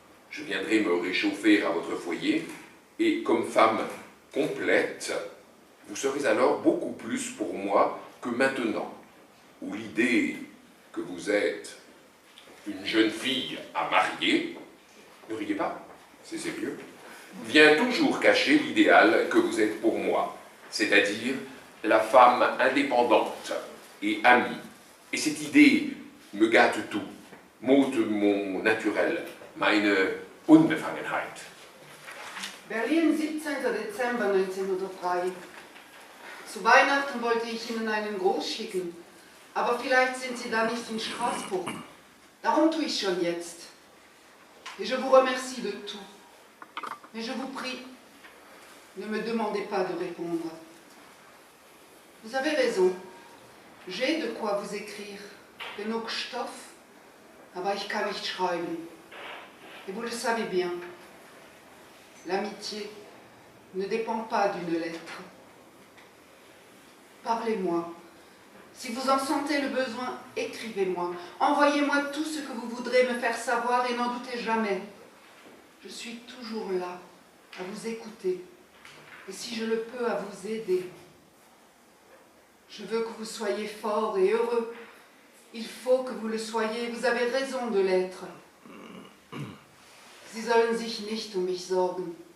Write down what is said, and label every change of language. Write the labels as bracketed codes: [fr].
[fr] Je viendrai me réchauffer à votre foyer, et comme femme complète, vous serez alors beaucoup plus pour moi que maintenant, où l'idée que vous êtes une jeune fille à marier, ne riez pas, c'est sérieux, vient toujours cacher l'idéal que vous êtes pour moi, c'est-à-dire la femme indépendante et amie. Et cette idée me gâte tout, m'ôte mon naturel, [de] meine Unbefangenheit. Berlin, 17. Dezember 1903. Zu Weihnachten wollte ich Ihnen einen Gruß schicken, aber vielleicht sind Sie da nicht in Straßburg. Darum tue ich schon jetzt. [fr] Et je vous remercie de tout. Mais je vous prie, ne me demandez pas de répondre. Vous avez raison. J'ai de quoi vous écrire. [de] Genug Stoff, aber ich kann nicht schreiben. [fr] Et vous le savez bien. L'amitié ne dépend pas d'une lettre. Parlez-moi. Si vous en sentez le besoin, écrivez-moi. Envoyez-moi tout ce que vous voudrez me faire savoir et n'en doutez jamais. Je suis toujours là, à vous écouter. Et si je le peux, à vous aider. Je veux que vous soyez fort et heureux. Il faut que vous le soyez. Vous avez raison de l'être. [de] Sie sollen sich nicht um mich sorgen.